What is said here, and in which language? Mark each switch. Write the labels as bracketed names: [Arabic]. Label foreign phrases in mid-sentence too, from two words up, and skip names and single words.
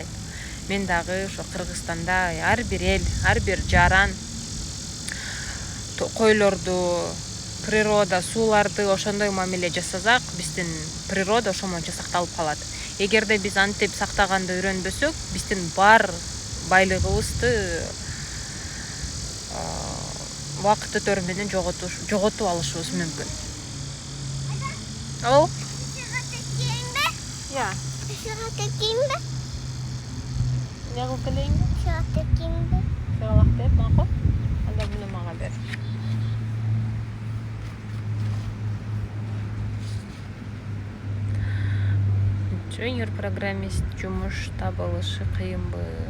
[Kyrgyz] Мен дагы ошо Кыргызстанда ар бир эл, ар бир жаран койлорду, природа, сууларды ошондой мамиле жасасак, биздин природа ошомончо сакталып калат. Эгерде биз антип сактаганды үйрөнбөсөк, биздин бар байлыгыбызды вакыт өтөр менен жоготуп алышыбыз мүмкүн. О? Я. Не кылып келейинби? Сыгалак деп, макул. Анда буну мага бер. Junior программист жумуш табылышы кыйынбы?